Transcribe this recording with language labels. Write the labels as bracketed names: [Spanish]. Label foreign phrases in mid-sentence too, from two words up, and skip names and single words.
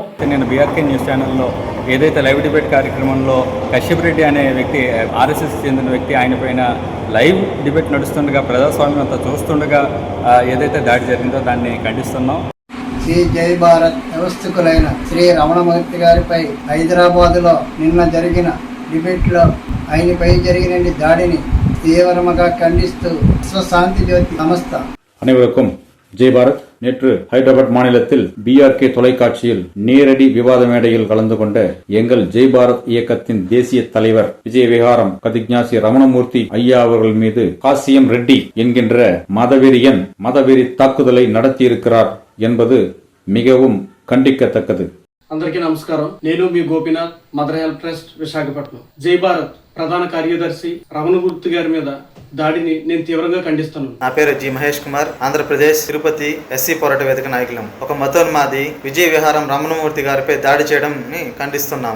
[Telugu] నేను బీఆర్కే న్యూస్ ఛానల్లో ఏదైతే లైవ్ డిబేట్ కార్యక్రమంలో కశ్యప్ రెడ్డి అనే వ్యక్తి, ఆర్ఎస్ఎస్ చెందిన వ్యక్తి, ఆయన పైన లైవ్ డిబేట్ నడుస్తుండగా ప్రజాస్వామ్యం అంతా చూస్తుండగా ఏదైతే దాడి జరిగిందో దాన్ని ఖండిస్తున్నాం. శ్రీ జై భారత్ వ్యవస్థకులైన శ్రీ రమణమూర్తి గారిపై హైదరాబాదులో నిన్న జరిగిన డిబేట్లో ఆయనపై జరిగిన దాడిని తీవ్రంగా [Tamil] ఖண்டித்து விஸ்வசாந்தி ஜோதி நமஸ்த. அனைவருக்கும் ஜெய் பாரத். நேற்று ஹைதராபாத் மாநிலத்தில் பிஆர்கே தொலைக்காட்சியில் நேரடி விவாத மேடையில் கலந்து கொண்ட எங்கள் ஜெய் பாரத் இயக்கத்தின் தேசிய தலைவர் விஜய விஹாரம் பிரதிஜ்ஞாசி ரமணமூர்த்தி ஐயா அவர்கள் மீது காசியம் ரெட்டி என்கின்ற மதவெறி தாக்குதலை நடத்தியிருக்கிறார் என்பது மிகவும் கண்டிக்கத்தக்கது. [Telugu] అందరికీ నమస్కారం. నేను మీ గోపీనాథ్, మదర్ హెల్ప్ ట్రస్ట్, విశాఖపట్నం. జై భారత్ ప్రధాన కార్యదర్శి రమణమూర్తి గారి మీద దాడిని నేను తీవ్రంగా ఖండిస్తున్నాను. నా పేరు జి మహేష్ కుమార్, ఆంధ్రప్రదేశ్ తిరుపతి ఎస్సీ పోరాట వేదిక నాయకులం. ఒక మతోన్మాది విజయ విహారం రమణమూర్తి గారిపై దాడి చేయడం ఖండిస్తున్నాము.